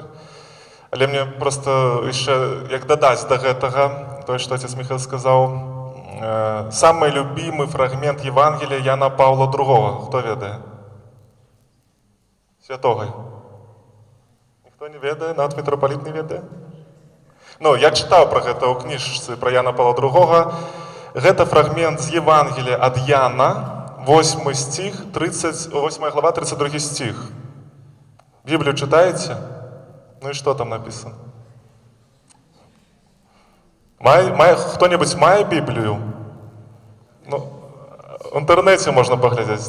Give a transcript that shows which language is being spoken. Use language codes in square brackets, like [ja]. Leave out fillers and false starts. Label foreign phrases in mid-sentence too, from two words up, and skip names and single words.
[be] Але мне проста яшчэ, як дадаць да гэтага, тое, што отец Михаил сказаў, самы любімы фрагмент Евангелія Яна Паўла II. Хто ведае? Святога. Ніхто не ведае? Нават мітрапаліт не ведае? Ну, я чытаў пра гэта ў кніжцы пра Яна Паўла II. Гэта фрагмент з Евангелія ад Яна, 8 глава, 32 стих. [ru] Біблію читаете? Ну и что там написано? Кто-нибудь мае Библию? Ну, в интернете можно поглядеть.